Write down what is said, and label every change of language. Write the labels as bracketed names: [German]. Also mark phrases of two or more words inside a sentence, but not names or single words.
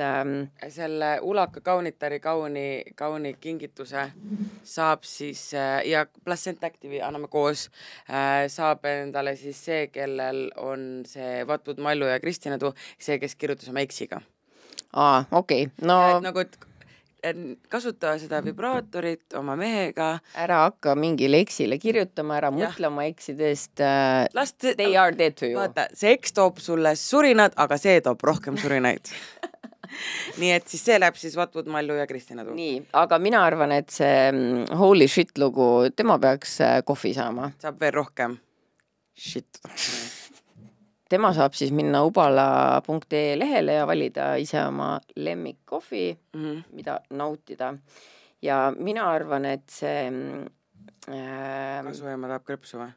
[Estonian] selle ulaka kaunitari kauni kingituse saab siis ja Placent Active'i anname koos, saab endale siis see, kellel on see Vatpud Mallu ja Kristina Tuu, see, kes kirjutas oma eksiga. Okei. No nagu, et kasuta seda vibraatorit oma mehega. Ära hakka mingile eksile kirjutama, ära mõtle oma eksidest. [English] They are dead to you. [Estonian] Vaata, see eks toob sulle surinad, aga see toob rohkem surinaid. Nii et siis see läheb siis Vatpud Mallu ja Kristina Tuu. Nii, aga mina arvan, et see [English] holy shit [Estonian] lugu, tema peaks kohvi saama. Saab veel rohkem. Shit. Tema saab siis minna ubala.ee lehele ja valida ise oma lemmikkohvi, mida nautida. Ja mina arvan, et see Kasuema tahab krõpsu või?